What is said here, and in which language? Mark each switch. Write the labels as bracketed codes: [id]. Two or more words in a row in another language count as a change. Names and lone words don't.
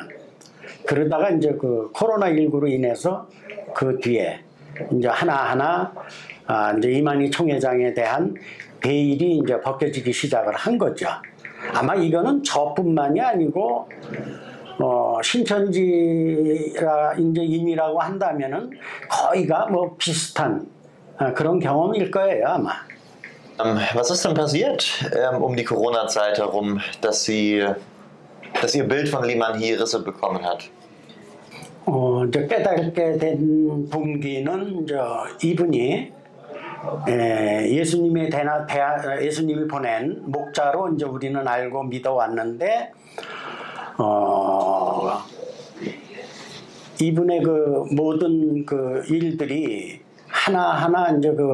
[ko] 그러다가 이제 그 코로나19로 인해서 그 뒤에 이제 하나하나 이제 이만희 총회장에 대한 베일이 이제 벗겨지기 시작을 한 거죠. 아마 이거는 저뿐만이 아니고 신천지라 이제 임이라고 한다면은 거의가 뭐 비슷한 그런 경험일 거예요 아마. [de] Was ist denn passiert die Corona-Zeit herum, dass Ihr Bild von Liman He Risse bekommen hat? [ko] 이제 깨닫게 된 동기는 이제 이분이 예수님이 보낸 목자로 이제 우리는 알고 믿어왔는데 이분의 그 모든 그 일들이 하나하나 이제